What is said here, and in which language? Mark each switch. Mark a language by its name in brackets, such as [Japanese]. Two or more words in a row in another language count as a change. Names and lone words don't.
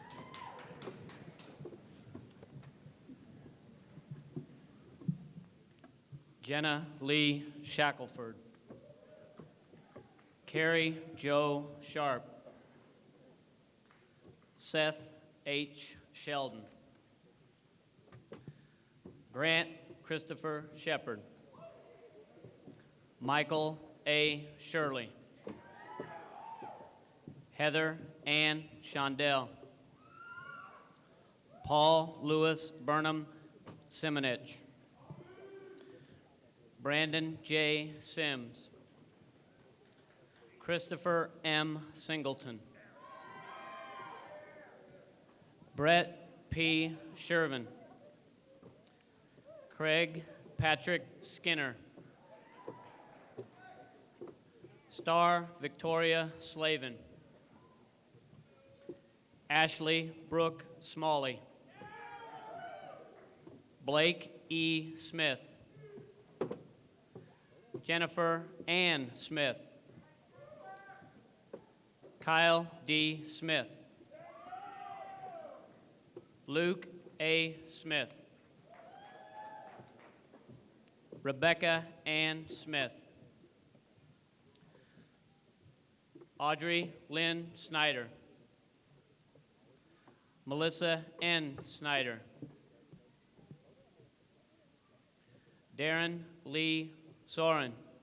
[English] Jenna Lee Shackelford. Carrie Joe Sharp. Seth H. Sheldon. Grant Christopher Shepard. Michael A. Shirley. Heather Ann Shondell. Paul Lewis Burnham Simonich. Brandon J. Sims. Christopher M. Singleton. Brett P. Shervin. Craig Patrick Skinner. Star Victoria Slavin. Ashley Brooke Smalley. Blake E. Smith. Jennifer Ann Smith. Kyle D. Smith. Luke A. Smith. Rebecca Ann Smith. Audrey Lynn Snyder. Melissa N. Snyder. Darren Lee Soren.